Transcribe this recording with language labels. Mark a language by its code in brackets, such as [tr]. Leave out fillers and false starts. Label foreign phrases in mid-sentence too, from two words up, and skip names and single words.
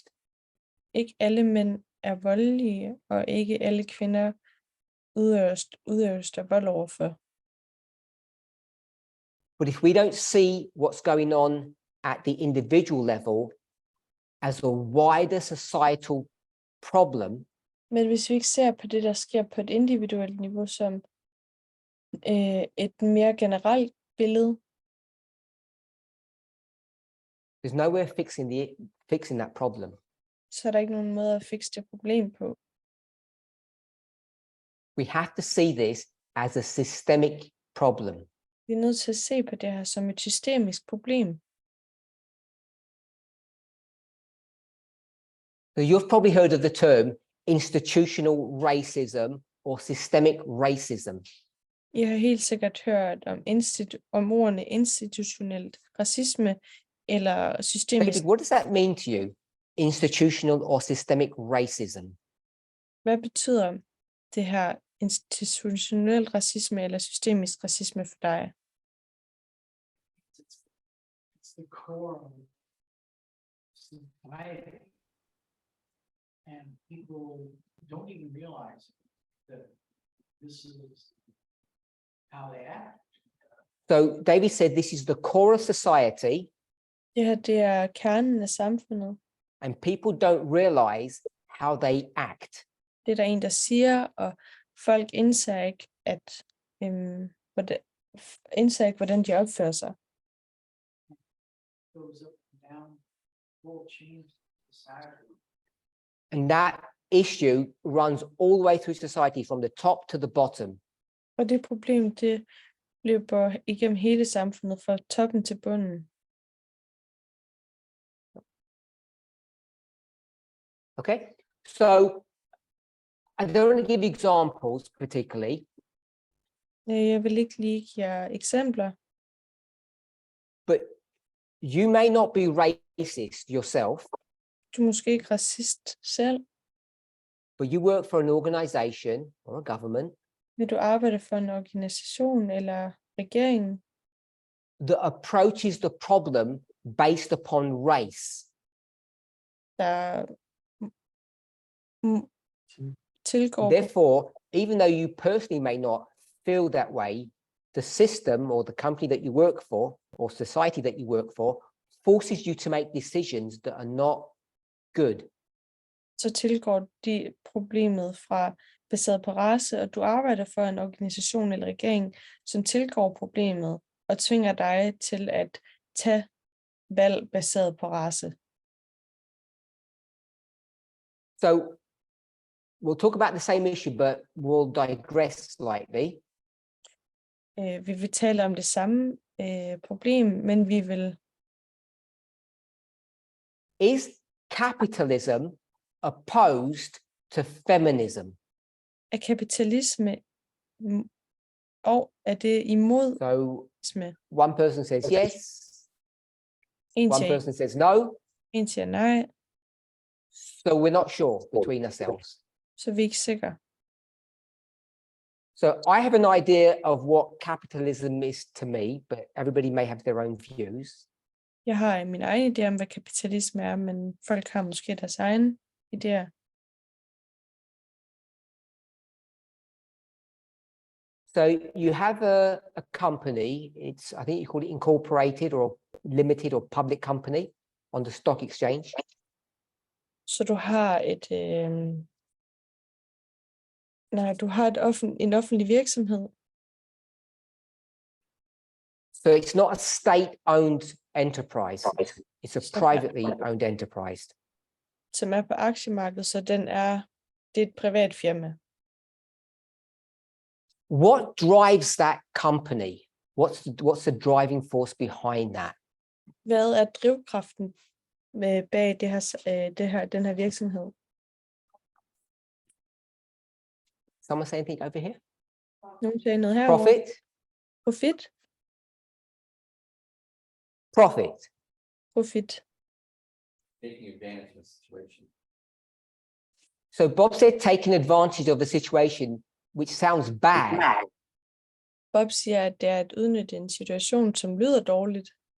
[da] Ikke alle mænd er voldelige, og ikke alle kvinder udøves der vold overfor. [en] But if we don't see what's going on at the individual level as a wider societal problem, [da] Men hvis vi ikke ser på det, der sker på et individuelt niveau, som et mere generelt billede, [en] there's no way of fixing that problem. [da] så er der ikke nogen måde at fikse det problem på. [en] We have to see this as a systemic problem. [da] Vi er nødt til at se på det her som et systemisk problem. [en] So you've probably heard of the term institutional racism or systemic racism. [da] I har helt sikkert hørt om ordene institutionelt racisme eller systemisk. [en] David, what does that mean to you? Institutional or systemic racism? [da] Hvad betyder det her institutionel racisme eller systemisk racisme for dig? [en] It's the core of society. And people don't even realize that this is how they act. So David said this is the core of society, [da] Det her, det er kernen af samfundet. [en] and people don't realize how they act. [da] Det er der en, der siger, og folk indser ikke, hvordan de opfører sig. [en] Goes up and down, will change society. And that issue runs all the way through society from the top to the bottom. [da] Og det problem, det løber igennem hele samfundet fra toppen til bunden. [en] Okay, so I don't want to give examples particularly, [da] Jeg vil ikke lige give jer eksempler, [en] but you may not be racist yourself, [da] du er måske ikke racist selv, [en] but you work for an organization or a government [da] men du arbejder for en organisation eller regeringen, [en] that approaches the problem based upon race. [da] der tilgår. [en] Therefore, even though you personally may not feel that way, the system or the company that you work for or society that you work for forces you to make decisions that are not good. [da] Så tilgår de problemet fra baseret på race, og du arbejder for en organisation eller regering, som tilgår problemet og tvinger dig til at tage valg baseret på race. [en] So we'll talk about the same issue, but we'll digress slightly. [da] Vi vil tale om det samme problem, men vi vil... [en] Is capitalism opposed to feminism? [da] Er kapitalisme og er det imod [en] So [da] feminisme? [en] one person says yes, [da] En [en] one [da] siger, [en] person says no, [da] en siger nej, [en] so we're not sure between ourselves. [da] så er vi ikke sikre. [en] So I have an idea of what capitalism is to me, but everybody may have their own views. [da] Jeg har min egen idé om, hvad kapitalisme er, men folk har måske deres egen idéer. [en] So you have a company, it's, I think you call it incorporated or limited or public company on the stock exchange. [da] Så du har en offentlig virksomhed. [en] So it's not a state-owned enterprise, it's a privately owned enterprise. [da] Som er på aktiemarkedet, så det er et privat firma. [en] What drives that company? What's the driving force behind that? [da] Hvad er drivkraften bag den her virksomhed? [en] Someone say anything over here? [da] Nogen sagde noget herovre. [en] Profit? [da] Profit? [en] Profit. [da] Profit. [en] Taking advantage of the situation. So Bob said taking advantage of the situation, which sounds bad. [da] Bob siger, at det er at udnytte en situation, som lyder dårligt.